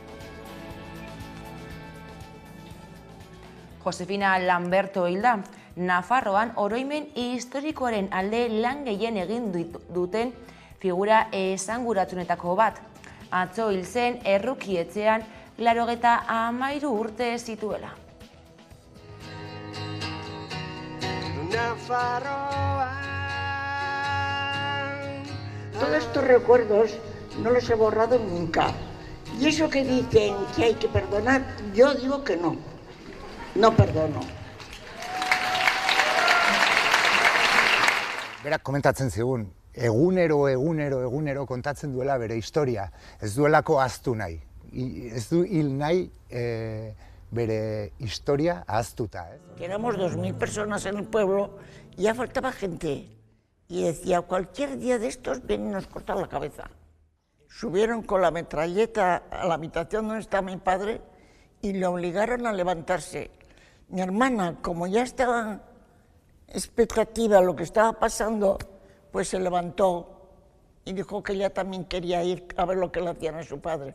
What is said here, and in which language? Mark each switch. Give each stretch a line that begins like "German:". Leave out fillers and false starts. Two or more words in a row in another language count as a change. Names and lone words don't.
Basque: Josefina Lamberto hilda, Nafarroan oroimen historikoaren alde lan gehien egin duten figura esanguratunetako bat. Atzo hil zen errukietxean 93 urte zituela.
Spanish: Todos estos recuerdos no los he borrado nunca. Y eso que dicen que hay que perdonar, yo digo que no. No perdono.
Basque: Berak komentatzen zigun, egunero kontatzen duela bere historia. Ez duelako ahaztu nahi. Ez du hil nahi bere historia ahaztuta.
Spanish: Que éramos 2000 personas en el pueblo y ya faltaba gente. Y decía, cualquier día de estos vienen y nos cortan la cabeza. Subieron con la metralleta a la habitación donde estaba mi padre y le obligaron a levantarse. Mi hermana, como ya estaba expectativa de lo que estaba pasando, pues se levantó y dijo que ella también quería ir a ver lo que le hacían a su padre.